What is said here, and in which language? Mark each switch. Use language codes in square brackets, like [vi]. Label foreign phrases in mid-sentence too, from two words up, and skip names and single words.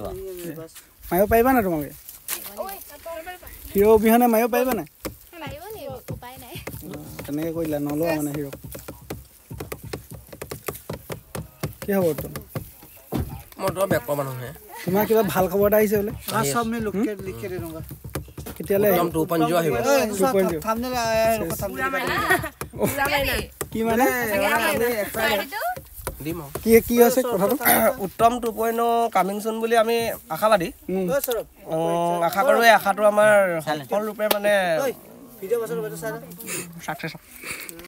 [as] মাৰিব পাৰিবা না তোমালোকে হিৰ' অবিহনে মাৰিব পাৰিবা নাই মাৰিব লাগিব উপায় নাই তেনেকৈ কৰিলা নলোৱা মানে হিৰ' কি হ'ব তোমাৰ মই তো বেক মানুহে তোমাৰ কিবা ভাল খবৰ এটা আহিছে বোলে [hi] सब में लिख के दे दूंगा [as] কেতিয়ালৈ একদম 2.0 আহিব [hi] थंबनेल आया है लोग थंबनेल [as] কি মানে দিম কি আছে কথাটো উত্তম 2.0 [en] coming soon [as] বুলি আমি আশাবাদী আশা কৰো এই আশাটো আমাৰ সফল ৰূপে মানে [hi] वीडियो बस सारा [as] সাকসেস